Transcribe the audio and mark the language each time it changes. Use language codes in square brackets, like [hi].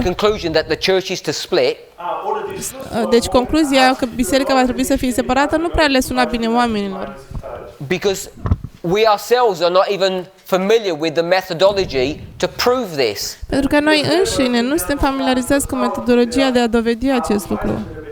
[en] conclusion that the church is to split, [ro] Deci concluzia că biserica va trebui să fie separată nu prea le suna bine oamenilor. [en] because we ourselves are not even familiar with the methodology to prove this. [ro] Pentru că noi înșine nu suntem familiarizați cu metodologia de a dovedi acest lucru.